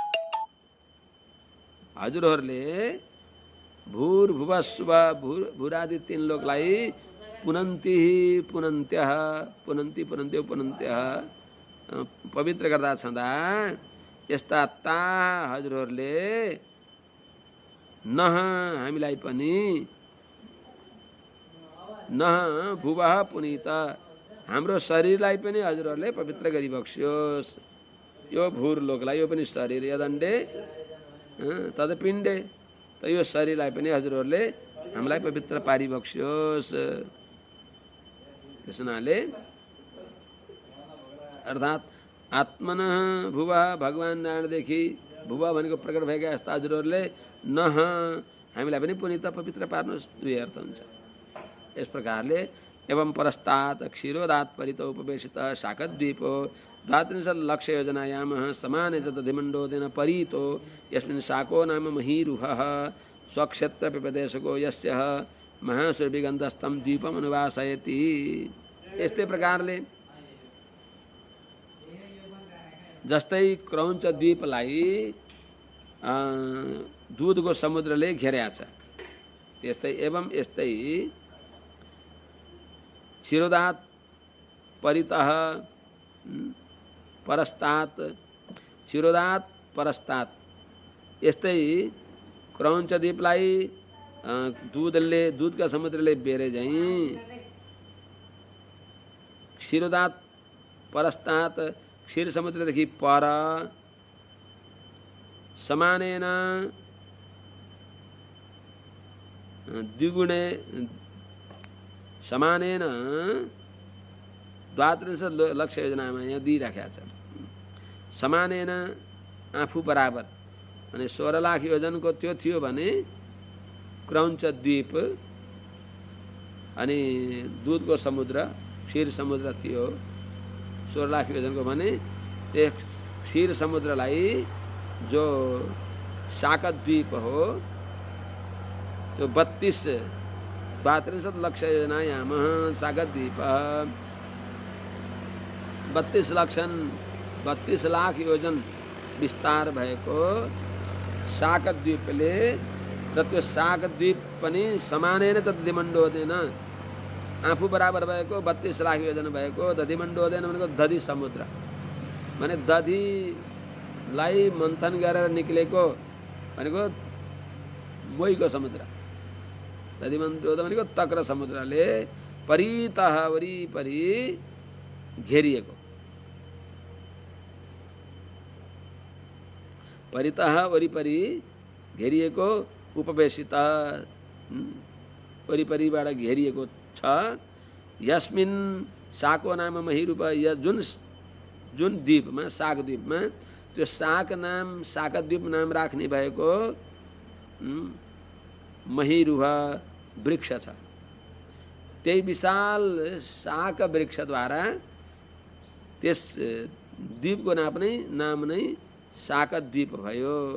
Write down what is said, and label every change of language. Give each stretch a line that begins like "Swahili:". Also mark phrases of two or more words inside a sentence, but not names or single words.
Nepali: हजुरहरूले भूर्भुवस्सुव भूरादि तीन लोकलाई
Sanskrit: पुनन्ति पुनन्त्यः पुनन्ति पुनन्त्यो पुनन्त्यः
Nepali: पवित्र गर्दा छँदा यस्ता ता हजुरहरूले नह हामीलाई पनि
Sanskrit: नह भुवः पुनीत
Nepali: हाम्रो शरीरलाई पनि हजुरहरूले पवित्र गरिबक्स्योस् यो भूर लोकलाई यो पनि शरीर
Sanskrit: यदण्डे तदपिण्डे
Nepali: त यो शरीरलाई पनि हजुरहरूले हामीलाई पवित्र पारिबक्स्योस् त्यस हुनाले अर्थात्
Sanskrit: आत्मन भुवा
Nepali: भगवान नारायणदेखि भुवा भनेको प्रकट भएका यस्ता हजुरहरूले नह हामीलाई पनि पुनीत पवित्र पार्नुहोस् दुई अर्थ हुन्छ यस प्रकारले
Sanskrit: एवं परस्तात् क्षीरोदात् परित उपवेशित शाकद्वीपो 32 लक्ष योजनायामः समाने च दधिमण्डोदेन परीतो यस्मिन् शाको नाम महीरुहः स्वक्षेत्र पिपदेशको यस्य महासुरभिगन्धस्थं द्वीपम् अनुवासयति
Nepali: यस्तै प्रकारले जस्तै क्रौञ्च द्वीपलाई दूधको समुद्रले घेरेको छ त्यस्तै एवं यस्तै
Sanskrit: क्षीरोदात् परितः परस्तात् क्षीरोदात् परस्तात्
Nepali: यस्तै क्रौञ्च द्वीपलाई दूधका समुद्रले बेरे झैं
Sanskrit: क्षीरोदात् परस्तात्
Nepali: क्षीर समुद्रदेखि पर
Sanskrit: समानेन द्विगुणे समानेन 32 लक्ष
Nepali: योजनामा यहाँ दिइराखेको छ समानेन आफू बराबर अनि 16 लाख योजनको त्यो थियो भने क्रौञ्च द्वीप अनि दूधको समुद्र क्षीर समुद्र थियो 16 लाख योजनको भने त्यस क्षीर समुद्रलाई जो शाकद्वीप हो त्यो
Sanskrit: 32 लक्ष योजनायामः
Nepali: शाकद्वीप 32 लाख योजन विस्तार भएको शाकद्वीपले र त्यो शाकद्वीप पनि
Sanskrit: समानेन च दधिमण्डोदेन
Nepali: आफू बराबर भएको 32 लाख योजन भएको दधिमण्डोदेन भनेको दधि समुद्र माने दधिलाई मन्थन गरेर निक्लेको भनेको मोहीको समुद्र दधिमण्डोदेन भनेको तक्र समुद्रले परितः वरिपरि घेरिएको परितः वरिपरि घेरिएको उपवेशित वरिपरिबाट घेरिएको छ
Sanskrit: यस्मिन् शाको नाम महीरूप
Nepali: जुन द्वीपमा शाकद्वीपमा त्यो शाकद्वीप नाम राख्ने भएको महीरुह वृक्ष छ त्यही विशाल शाक वृक्षद्वारा त्यस द्वीपको नाम नै शाकद्वीप भयो